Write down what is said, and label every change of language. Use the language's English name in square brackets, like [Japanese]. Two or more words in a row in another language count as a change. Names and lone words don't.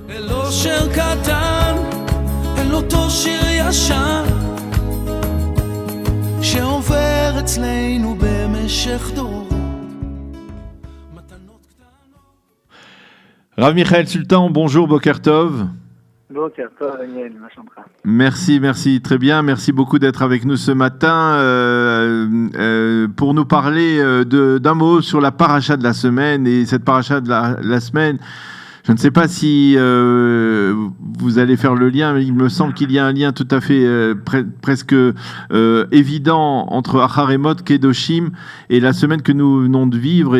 [Hebrew] ולא שיר קטן, אין אותו שיר ישן שעובר אצלנו במשך דור. [French] Rav Michael Sultan, bonjour, [Hebrew] בוקר טוב. בוקר טוב, [French] Daniel, ma chambre. Merci, très bien. Merci beaucoup d'être avec nous ce matin pour nous parler d'un mot sur la paracha de la semaine. Et cette paracha de la semaine, je ne sais pas si vous allez faire le lien, mais il me semble qu'il y a un lien tout à fait presque évident entre Acharemot, Kedoshim et la semaine que nous venons de vivre.